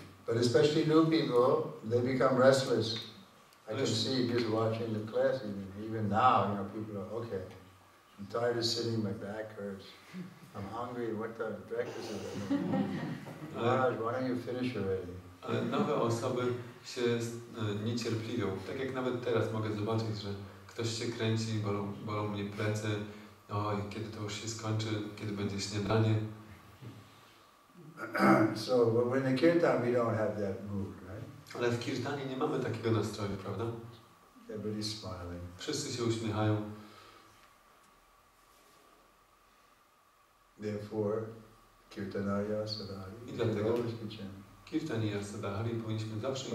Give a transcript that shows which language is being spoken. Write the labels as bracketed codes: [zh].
[en] But especially new people, they become restless. I can see just watching the class, even now, people are, okay, I'm tired of sitting, my back hurts, I'm hungry, what the breakfast is it? Maharaj, why don't you finish already? [pl] Ale nowe osoby się niecierpliwią. Tak jak nawet teraz mogę zobaczyć, że ktoś się kręci, bolą mnie plecy, oj, kiedy to już się skończy, kiedy będzie śniadanie. [en] So when the kirtan we don't have that mood, right? [pl] Ale w kirtanie nie mamy takiego nastroju, prawda? [en] Everybody's smiling. [pl] Wszyscy się uśmiechają. [en] Therefore, [sa] kirtanaya sadhari. [pl] I dlatego [en] always be chanting. [sa] Kirtaniya sadhari [pl] powinniśmy zawsze...